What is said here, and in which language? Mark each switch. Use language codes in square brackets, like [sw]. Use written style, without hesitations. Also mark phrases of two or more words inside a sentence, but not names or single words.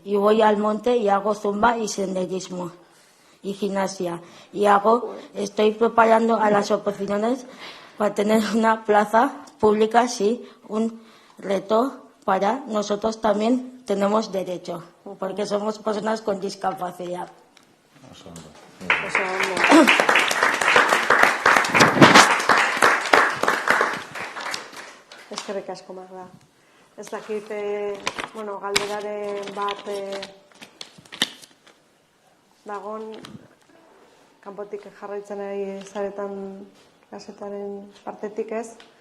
[es] Y voy al monte y hago zumba y senderismo y gimnasia. Y estoy preparando a las oposiciones para tener una plaza pública, sí, un reto para nosotros también tenemos derecho, porque somos personas con discapacidad. [eu] Eskerrik asko, Magda. Ez dakit, galderaren bat dagon, kanpotik jarraitzen ari zaretan gazetaren partetik ez.